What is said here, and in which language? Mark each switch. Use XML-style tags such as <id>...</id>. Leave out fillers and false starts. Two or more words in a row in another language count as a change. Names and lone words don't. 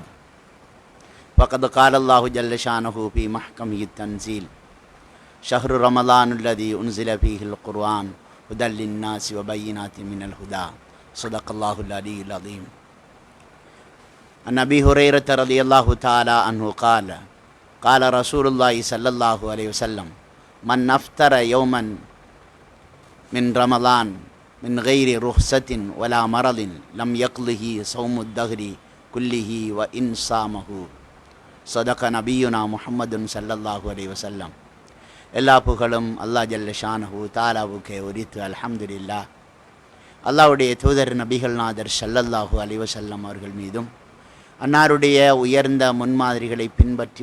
<ar>فقد قال الله جل شأنه في محكمه تنزيل شهر رمضان الذي أنزل فيه القرآن هدى للناس وبينات من الهدى. صدق الله العلي العظيم. عن أبي هريرة رضي الله تعالى عنه قال قال رسول الله صلى الله عليه وسلم من أفطر يوما من رمضان من غير رخصة ولا مرض لم يقضه صوم الدهر كله وإن صامه. صدق نبينا محمد صلى الله عليه وسلم.</ar> <ta>எல்லா புகழும் அல்லாஹ்</ta> <ar>جل شأنه</ar> <ta>தஆலாவுக்கே உரித்து அல்ஹம்துலில்லாஹ். அல்லாஹ்வுடைய தூதர் நபிகள் நாதர்</ta> <ar>صلى الله عليه وسلم</ar> <ta>அவர்கள் மீதும் அன்னாருடைய உயர்ந்த முன்மாதிரிகளை பின்பற்றி</ta>